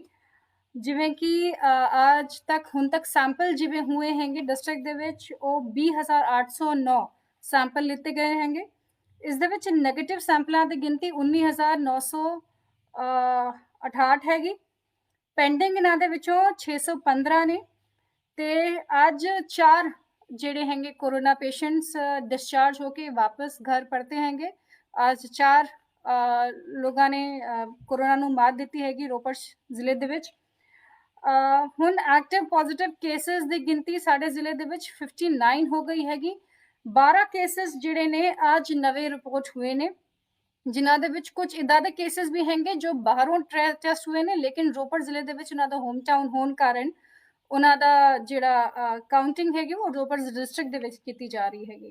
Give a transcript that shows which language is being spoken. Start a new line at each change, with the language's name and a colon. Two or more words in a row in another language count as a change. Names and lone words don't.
Punjabi: ਜਿਵੇਂ ਕਿ ਅੱਜ ਤੱਕ ਹੁਣ ਤੱਕ ਸੈਂਪਲ ਜਿਵੇਂ ਹੋਏ ਹੈਗੇ ਡਿਸਟ੍ਰਿਕਟ ਦੇ ਵਿੱਚ, ਉਹ 20,809 ਸੈਂਪਲ ਲਿੱਤੇ ਗਏ ਹੈਗੇ। ਇਸ ਦੇ ਵਿੱਚ ਨੈਗੇਟਿਵ ਸੈਂਪਲਾਂ ਦੀ ਗਿਣਤੀ 19,968 ਹੈਗੀ। ਪੈਂਡਿੰਗ ਇਹਨਾਂ ਦੇ ਵਿੱਚੋਂ 615 ਨੇ ਤੇ ਅੱਜ 4 ਜਿਹੜੇ ਹੈਗੇ ਕੋਰੋਨਾ ਪੇਸ਼ੈਂਟਸ ਡਿਸਚਾਰਜ ਹੋਕੇ ਵਾਪਸ ਘਰ ਪਰਤੇ ਹੈਂਗੇ। आज 4 ਲੋਕਾਂ ਨੇ ਕੋਰੋਨਾ ਨੂੰ ਮਾਤ ਦਿੱਤੀ ਹੈਗੀ ਰੋਪੜ ਜ਼ਿਲ੍ਹੇ ਦੇ ਵਿੱਚ। ਹੁਣ
English: active positive cases
Punjabi: ਦੀ ਗਿਣਤੀ ਸਾਡੇ ਜ਼ਿਲ੍ਹੇ ਦੇ ਵਿੱਚ 59 ਹੋ ਗਈ ਹੈਗੀ। 12 ਕੇਸਿਸ ਜਿਹੜੇ ਨੇ ਅੱਜ ਨਵੇਂ ਰਿਪੋਰਟ ਹੋਏ ਨੇ, ਜਿਨ੍ਹਾਂ ਦੇ ਵਿੱਚ ਕੁਝ ਇਦਾਂ ਦੇ ਕੇਸਿਸ ਵੀ ਹੈਗੇ ਜੋ ਬਾਹਰੋਂ ਟੈਸਟ ਹੋਏ ਨੇ, ਲੇਕਿਨ ਰੋਪੜ ਜ਼ਿਲ੍ਹੇ ਦੇ ਵਿੱਚ ਉਹਨਾਂ ਦਾ
English: home town
Punjabi: ਹੋਣ ਕਾਰਨ ਉਹਨਾਂ ਦਾ ਜਿਹੜਾ ਕਾਊਂਟਿੰਗ ਹੈਗੀ ਉਹ ਰੋਪੜ ਡਿਸਟ੍ਰਿਕਟ ਦੇ ਵਿੱਚ ਕੀਤੀ ਜਾ ਰਹੀ ਹੈਗੀ।